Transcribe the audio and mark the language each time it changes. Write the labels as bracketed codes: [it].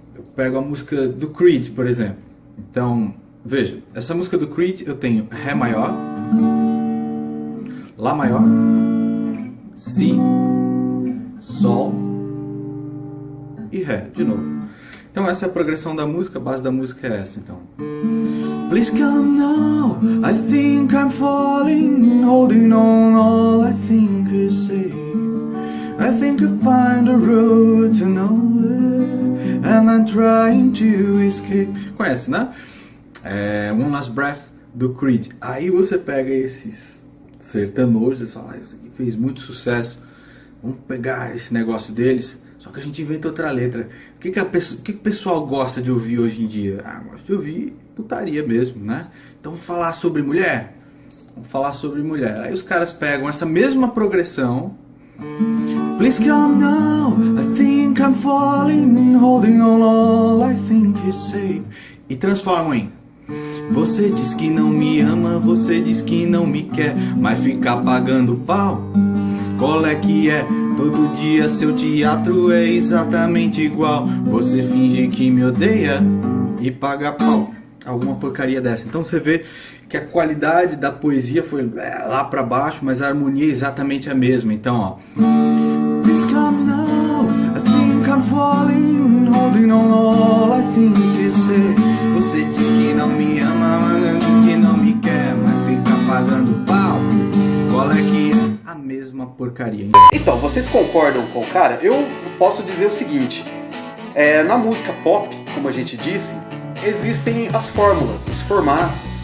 [pt] Eu pego a música do Creed, por exemplo. Então, veja, essa música do Creed eu tenho Ré maior, Lá maior, Si, Sol e Ré, de novo. Então essa é a progressão da música, a base da música é essa, então. [en] Please come now, I think I'm falling, holding on all I think is safe. I think I'll find a road to nowhere, and I'm trying to escape. [pt] Conhece, né? One Last Breath do Creed. Aí você pega esses sertanojos e fala, isso aqui fez muito sucesso, vamos pegar esse negócio deles, só que a gente inventa outra letra. O que o pessoal gosta de ouvir hoje em dia? Gosta de ouvir putaria mesmo, né? Então vamos falar sobre mulher? Vamos falar sobre mulher. Aí os caras pegam essa mesma progressão. [en] Please come now, I think I'm falling, holding on all I think is safe. [pt] E transformam em: você diz que não me ama, você diz que não me quer, mas fica pagando pau, qual é que é? Todo dia seu teatro é exatamente igual. Você finge que me odeia e paga pau. Alguma porcaria dessa. Então você vê que a qualidade da poesia foi lá pra baixo, mas a harmonia é exatamente a mesma. Então, ó. [en] Please come now, I think I'm falling, holding on all I think is safe. [pt] Você diz que não me ama, mas que não me quer, mas fica pagando pau. Qual é que é? A mesma porcaria. Então, vocês concordam com o cara? Eu posso dizer o seguinte. Na música pop, como a gente disse, existem as fórmulas, os formatos.